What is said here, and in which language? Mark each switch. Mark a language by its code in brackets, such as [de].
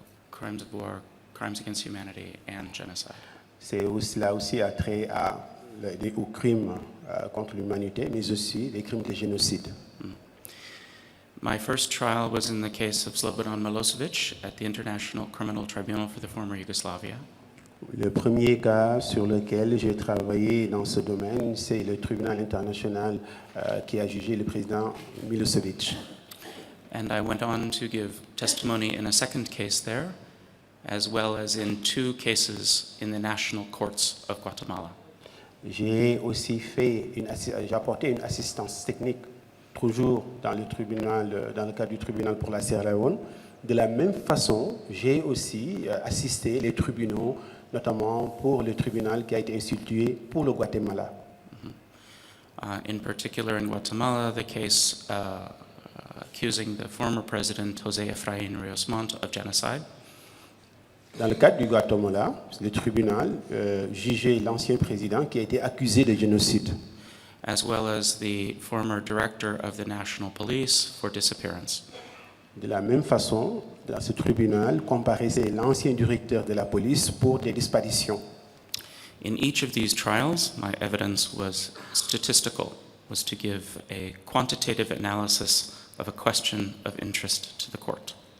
[en] Crimes of war, crimes against humanity, and genocide. [fr] C'est aussi là aussi à trait aux crimes contre l'humanité, mais aussi les crimes de génocide. [en] My first trial was in the case of Slobodan Milosevic at the International Criminal Tribunal for the former Yugoslavia. [fr] Le premier cas sur lequel j'ai travaillé dans ce domaine, c'est le tribunal international qui a jugé le président Milosevic. [en] And I went on to give testimony in a second case there, as well as in 2 cases in the national courts of Guatemala. [fr] J'ai aussi j'ai apporté une assistance technique, toujours dans le cadre du tribunal pour la Sierra Leone. De la même façon, j'ai aussi assisté les tribunaux, notamment pour le tribunal qui a été institué pour le Guatemala. [en] In particular, in Guatemala, the case accusing the former president, José Efraín Ríos Montt, of genocide. [fr] Dans le cadre du Guatemala, le tribunal jugeait l'ancien président qui a été accusé de génocide. [en] As well as the former director of the National Police for disappearance. [fr] De la même façon, dans ce tribunal comparaissait l'ancien directeur de la police pour des disparitions. [en] In each of these trials, my evidence was statistical, was to give a quantitative analysis of a question of interest to the court.